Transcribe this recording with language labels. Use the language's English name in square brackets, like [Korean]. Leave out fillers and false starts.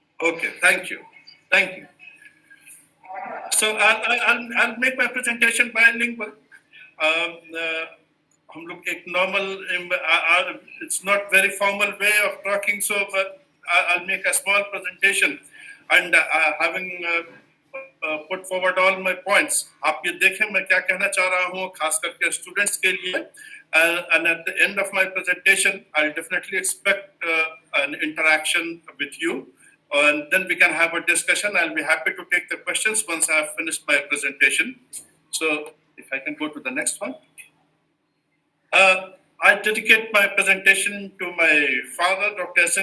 [English] Okay, thank you. Thank you. So I'll make my presentation bilingual. [Hindi] हम लोग एक [English] normal, it's not very formal way of talking, so but I'll make a small presentation and having put forward all my points. [Hindi] आप ये देखें मैं क्या कहना चाह रहा हूँ, खास करके students के लिए. [English] And at the end of my presentation, I'll definitely expect an interaction with you. And then we can have a discussion. I'll be happy to take the questions once I have finished my presentation. So if I can go to the next one. I dedicate my presentation to my father, Dr.